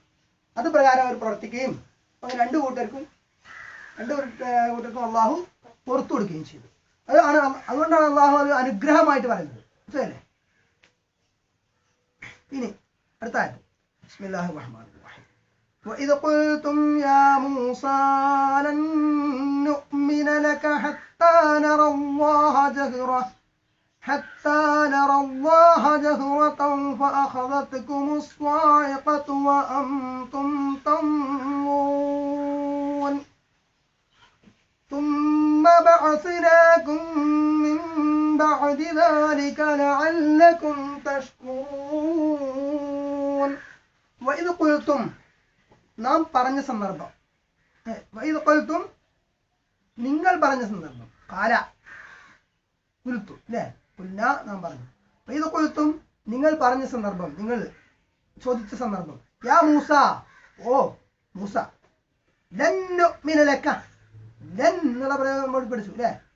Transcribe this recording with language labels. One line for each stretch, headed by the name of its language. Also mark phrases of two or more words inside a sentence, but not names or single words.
Malayalam: അത് പ്രകാരം അവർ പ്രവർത്തിക്കുകയും അങ്ങനെ രണ്ടു കൂട്ടർക്കും അള്ളാഹു പുറത്തു കൊടുക്കുകയും ചെയ്തു. അതുകൊണ്ടാണ് അള്ളാഹു അത് അനുഗ്രഹമായിട്ട് പറയുന്നത്. മനസ്സിലല്ലേ? ഇനി അടുത്ത ആയത്ത്
Arabic: بسم الله الرحمن الرحيم. وإذ قلتم يا موسى لن نؤمن لك حتى نرى الله جهرة فأخذتكم الصاعقة وأنتم تنظرون ثم بعثناكم من بعد ذلك لعلكم تشكرون. وإذ قلتم
Malayalam: നാം പറഞ്ഞ സന്ദർഭം.
Arabic: وإذ قلتم
Malayalam: നിങ്ങൾ പറഞ്ഞ സന്ദർഭം.
Arabic: قال قلت
Malayalam: അല്ലേ? ഖുൽന നാം പറഞ്ഞു.
Arabic: وإذ قلتم
Malayalam: നിങ്ങൾ പറഞ്ഞ സന്ദർഭം, നിങ്ങൾ ചോദിച്ച സന്ദർഭം.
Arabic: يا موسى,
Malayalam: ഓ മൂസ,
Arabic: لن نؤمن لك,
Malayalam: ലൻ എന്നുള്ള പ്രയോഗം നമ്മൾ പഠിച്ചു അല്ലേ?